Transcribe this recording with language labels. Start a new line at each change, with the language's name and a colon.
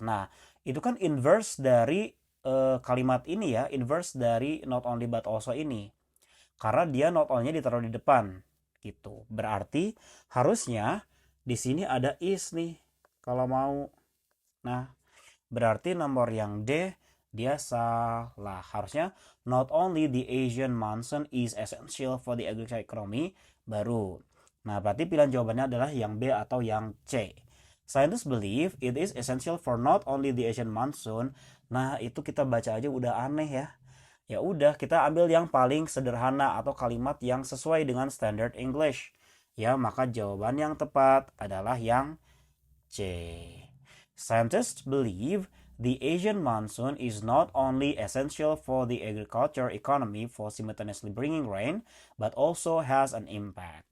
Indonesian: Nah, itu kan inverse dari kalimat ini ya, inverse dari
English: not only but also
Indonesian: ini. Karena dia
English: not only
Indonesian: ditaruh di depan gitu. Berarti harusnya di sini ada is nih kalau mau. Nah, berarti nomor yang D dia salah. Harusnya
English: not only the Asian monsoon is essential for the agricultural economy baru.
Indonesian: Nah, berarti pilihan jawabannya adalah yang B atau yang C.
English: Scientists believe it is essential for not only the Asian monsoon.
Indonesian: Nah, itu kita baca aja udah aneh ya. Ya udah, kita ambil yang paling sederhana atau kalimat yang sesuai dengan standard English. Ya, maka jawaban yang tepat adalah yang C.
English: Scientists believe the Asian monsoon is not only essential for the agriculture economy for simultaneously bringing rain, but also has an impact.